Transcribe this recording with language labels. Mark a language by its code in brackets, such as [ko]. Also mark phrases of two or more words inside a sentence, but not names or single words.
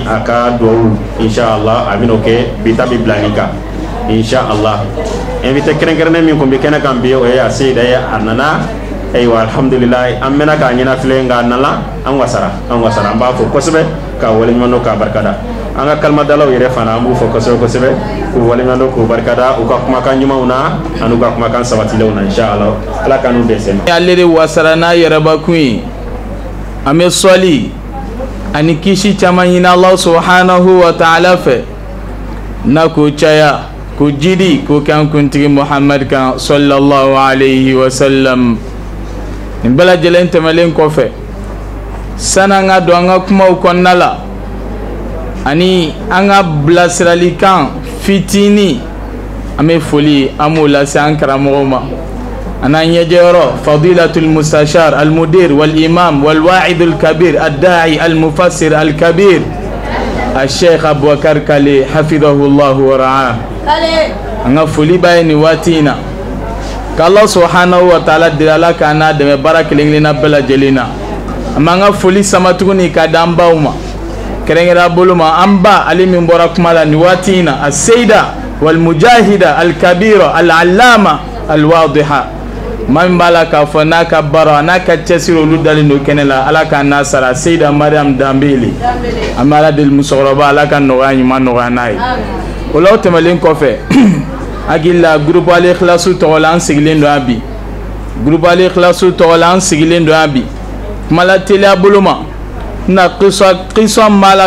[bm] a ka duwawu inshallah a bɛn'o kɛ bi ta bɛ bila nin kan inshallah invité kɛrɛnkɛrɛnnen min kun bɛ kɛnɛ kan bi o ye a Seyida ye a nana ayiwa alhamdulillah an mɛna k'a ɲɛnafilɛ nka a nana an wasara an b'a fɔ kosɛbɛ k'a waleɲumandɔn k'a barikada an ka kalimadalaw yɛrɛ fana an b'u fɔ kosɛbɛ k'u waleɲumandɔn k'u barikada u ka kumakan ɲumanw na ani u ka kumakan sabatilenw na inshallah ala ka n'u dɛsɛ. ale de wasara n'a yɛrɛbakun ye an bɛ sɔli ani kisi caman ɲini [ar] الله سبحانه وتعالى [bm] fɛ na k'o caya k'o jidi k'o kɛ an kuntigi Muhammad kan [ar] صلى الله عليه وسلم. [bm] nin bɛɛ lajɛlen tɛmɛlen kɔfɛ san'an ka don an ka kumaw kɔnɔna la ani an ka bilasiralikan fitini an bɛ foli an b'o lase an karamɔgɔw ma an'an ɲɛjɛyɔrɔ [ar] فضيلة المستشار المدير والإمام والواعظ الكبير الداعي المفسر الكبير الشيخ Abubakar Kale حفظه الله ورعاه [bm] an ka foli b'a ye nin waati in na k' [ar] الله سبحانه وتعالى [bm] dirala k'an n'a dɛmɛ baara kelen-kelenna bɛɛ lajɛlen na an b'an ka foli sama tuguni k'a d'an baw ma kɛrɛnkɛrɛnya bolo ma an ba ale min bɔra kuma la nin waati in na [ar] السيدة والمجاهدة الكبيرة العلامة الواضحة [bm] maa min b'a la k'a fɔ n'a ka baara n'a ka cɛsiri olu dalen don kɛnɛ la Ala k'a n'a sara Seyida Mariam Danbele an bɛ Ala deli musokɔrɔba Ala ka nɔgɔya ɲuman nɔgɔya n'a ye o la o tɛmɛlen kɔfɛ hakili la groupe Al Ikhlas tɔgɔ la an sigilen don yan bi groupe Al Ikhlas tɔgɔ la an sigilen don yan bi kuma la teliya bolo ma na qiswa min b'a la